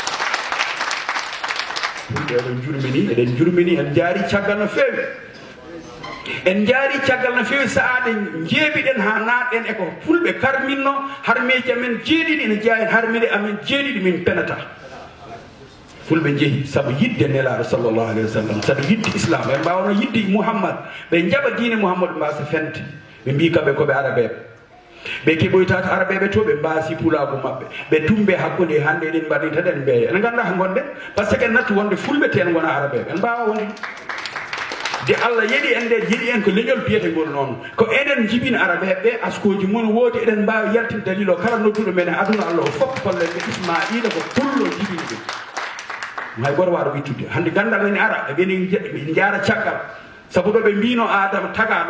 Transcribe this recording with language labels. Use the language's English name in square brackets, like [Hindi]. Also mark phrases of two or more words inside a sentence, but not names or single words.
[Fula] eɗen jurmini en jaari caggal no feewi en jaari caggal no feewi saaɗe jeebiɗen ha natɗen eko fulɓe karminno harmeji amen jeeɗiɗi ene jeeya en harmide amen jeeɗiɗi min penata fulɓe jeehi saabu yidde nelaɗo [Arabic] صلى الله عليه وسلم [Fula] sabu yidde islam ɓe mbawno yidde Mouhammad ɓe jaɓa diine Mouhammadou mbasa fente ɓe mbi kamɓe koɓe arabeɓe ɓe keɓoytaka arabeɓe to ɓe mbasi pulago mabɓe ɓe tumbe hakkude hande eɗen mbaɗi taɗen mbeeya en ganda ko gonɗen [French] par ce que [Fula] en natti wonde fulɓe te en gona arabeɓe en mbawa wonde de Allah yeeɗi en nde jiiɗi en ko leñol biyetengol noon ko eɗen jibina arabeɓe ɓe askoji mum woodi eɗen mbawi yaltin dalil o kala nodduɗo men e aduna Allah o fof kollen ɓe Ismaila ko pullo jibini ɗum hay goto waɗa wittude hande gandal ene ara eɓeni jaara caggal saabu ɗo ɓe mbino Adama taga